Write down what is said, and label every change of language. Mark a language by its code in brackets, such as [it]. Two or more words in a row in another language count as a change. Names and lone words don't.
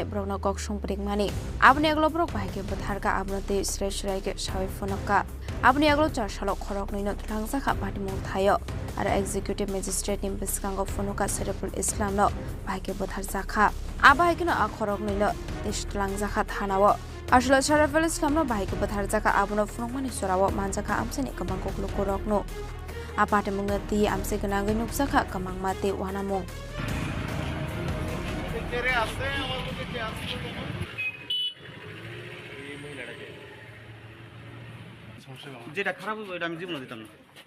[trk] ब्रगना कक्सुं प्रिकमानि आबनि यागलो ब्रग बाहायके बुथारका आबनते स्राय स्रायके सावै फुनका आबनि यागलो चारसालो खरगनैनो थलांगजाखा पार्टी मुंग थायो आरो [en] executive magistratenee [trk] बुसखांगो फुनुका सरिफुल इस्लामनो बाहायके बुथारजाखा आबाहायकेनो आ खरगनैनो देशथलांगजाखा थानावो आसलो सरिफुल इस्लामनो बाहायके बुथारजाखा आबनो फुनुंगमानि सरावो मानजाखा आमसेनि कमां कक्लुको रकनो आपाटे मुंगनो ती आमसे गनांगै नुकजाखा कमां माते वानामुं [bn] যেটা খারাপ হবে এটা আমি জীবনে দিতাম না।